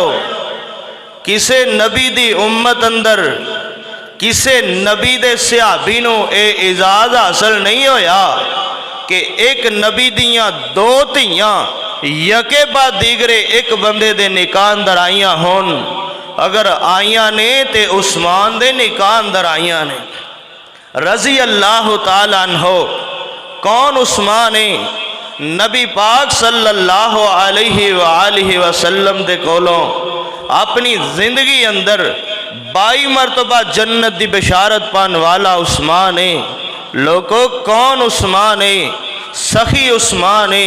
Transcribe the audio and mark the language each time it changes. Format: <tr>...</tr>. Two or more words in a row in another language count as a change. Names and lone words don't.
<pa>ਕਿਸੇ ਨਬੀ ਦੀ ਉੱਮਤ ਅੰਦਰ ਕਿਸੇ ਨਬੀ ਦੇ ਸਹਾਬੀ ਨੂੰ ਏ ਇਜਾਜ਼ ਹਾਸਲ ਨਹੀਂ ਹੋਇਆ ਕਿ ਇੱਕ ਨਬੀ ਦੀਆਂ ਦੋ ਧੀਆਂ</pa> <fa>یکی بعد دیگری</fa> <pa>ਇੱਕ ਬੰਦੇ ਦੇ ਨਿਕਾਹ ਅੰਦਰ ਆਈਆਂ ਹੋਣ। ਅਗਰ ਆਈਆਂ ਨੇ ਤੇ ਉਸਮਾਨ ਦੇ ਨਿਕਾਹ ਅੰਦਰ ਆਈਆਂ ਨੇ।</pa> <ar>رضي الله تعالى عنه</ar> <pa>ਕੌਣ ਉਸਮਾਨ ਹੈ? ਨਬੀ ਪਾਕ</pa> <ar>صلى الله عليه وسلم</ar> <pa>ਦੇ ਕੋਲੋਂ ਆਪਣੀ ਜ਼ਿੰਦਗੀ ਅੰਦਰ 22 ਮਰਤਬਾ ਜੰਨਤ ਦੀ ਬਸ਼ਾਰਤ ਪਾਣ ਵਾਲਾ ਉਸਮਾਨ ਹੈ। ਲੋਗੋਂ, ਕੌਣ ਉਸਮਾਨ ਹੈ? ਸਖੀ ਉਸਮਾਨ ਹੈ।</pa>